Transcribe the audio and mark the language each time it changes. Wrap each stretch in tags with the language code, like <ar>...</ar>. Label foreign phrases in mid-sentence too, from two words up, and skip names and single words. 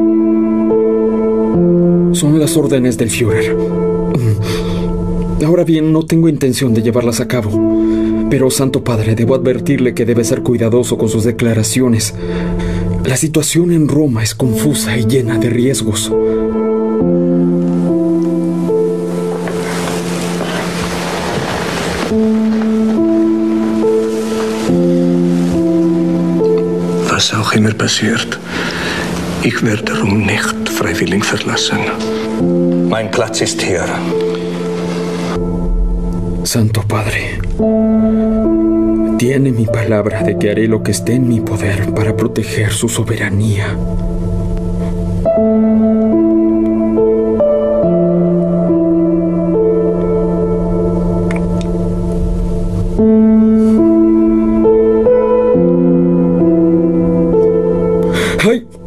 <es>Son las órdenes del Führer. Ahora bien, no tengo intención de llevarlas a cabo. Pero, Santo Padre, debo advertirle que debe ser cuidadoso con sus declaraciones. La situación en Roma es confusa y llena de riesgos.</es> <de>Was auch immer passiert, ich werde Rom nicht freiwillig verlassen. Mein Platz ist hier.</de> <es>Santo Padre, tiene mi palabra de que haré lo que esté en mi poder para proteger su soberanía. ¡Ay!</es>